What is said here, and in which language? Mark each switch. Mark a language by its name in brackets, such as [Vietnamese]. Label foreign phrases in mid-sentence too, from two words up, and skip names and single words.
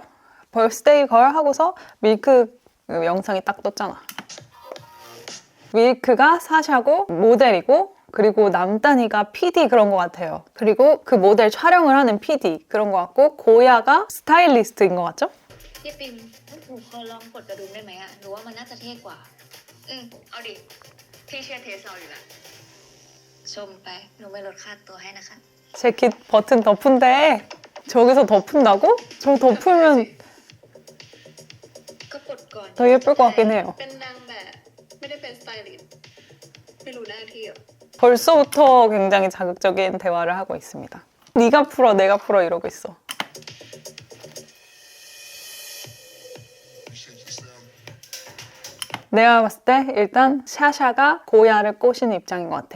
[English] birthday girl [Korean] 하고서 밀크 영상이 딱 떴잖아. 밀크가 사샤고 모델이고 그리고 남단이가 PD 그런 것 같아요. 그리고 그 모델 촬영을 하는 PD 그런 것 같고 고야가 스타일리스트인 것 같죠? [Thai] พี่ปิมหนูขอลองกดกระดุมได้ไหมอะหนูว่ามันน่าจะเท่กว่าเอาดิพี่เชื่อเทสเอาอยู่แล้วชมไปหนูไม่ลดค่าตัวให้นะคะ [Korean] 재킷 버튼 덮은데 저기서 덮은다고? 저 덮으면 [Thai] ก็กดก่อน [Korean] 더 예쁠 것 같긴 해요. [Thai] เป็นนางแบบไม่ได้เป็นสไตลิสต์ไม่รู้หน้าที่อ่ะ [Korean] 벌써부터 굉장히 자극적인 대화를 하고 있습니다. 네가 풀어, 내가 풀어 이러고 있어. 내가 봤을 때 일단 샤샤가 고야를 꼬시는 입장인 것 같아요.